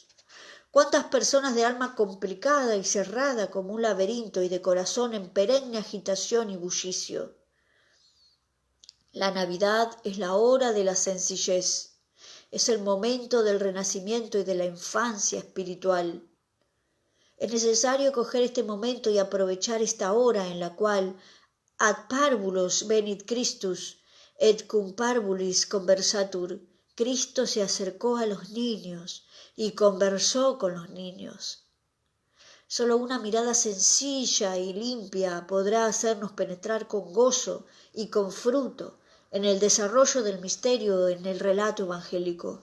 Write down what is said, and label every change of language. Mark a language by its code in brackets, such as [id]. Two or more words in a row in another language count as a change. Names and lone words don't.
[es] ¿Cuántas personas de alma complicada y cerrada como un laberinto y de corazón en perenne agitación y bullicio? La Navidad es la hora de la sencillez. Es el momento del renacimiento y de la infancia espiritual. Es necesario coger este momento y aprovechar esta hora en la cual [la] ad parvulos venit Christus et cum parvulis conversatur. [es] Cristo se acercó a los niños y conversó con los niños. Solo una mirada sencilla y limpia podrá hacernos penetrar con gozo y con fruto en el desarrollo del misterio en el relato evangélico.